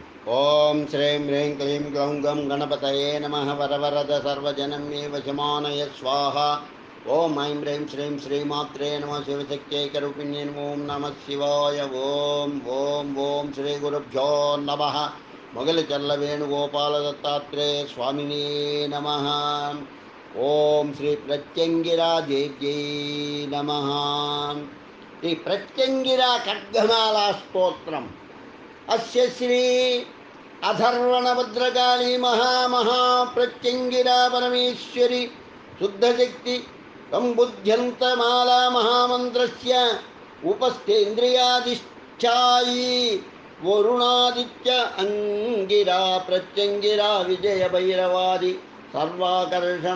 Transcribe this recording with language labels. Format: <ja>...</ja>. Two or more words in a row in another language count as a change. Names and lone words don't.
<sa>ओम श्रीं ह्रीं क्लीं ग्लौं गं गणपतये नमः। वरवरद सर्वजनमे वशमानय स्वाहा। ओम ऐं ह्रीं श्रीं श्रीमात्रे नमः। शिवशक्त्यैकरूपिण्ये नमो नमः शिवाय। ओम ओम ओम श्री गुरुभ्यो नमः। మొగలిచర్ల వేణుగోపాల దత్తాత్రేయ స్వామినే నమః. ఓం శ్రీ ప్రత్యంగిరాదేవ్యై నమః. ఈ ప్రత్యంగిర ఖడ్గమాలా స్తోత్రం అస్య శ్రీ అధర్వణ భద్రకాళీ ప్రత్యంగిరా పరమేశ్వరి శుద్ధశక్తి సంబుద్ధ్యంతమాలా మహామంత్రస్య ఉపస్థేంద్రియాధిష్ఠాయి వరుణాదిత్య అంగిరా ప్రత్యంగిరా విజయ భైరవాది సర్వాకర్షణ</sa>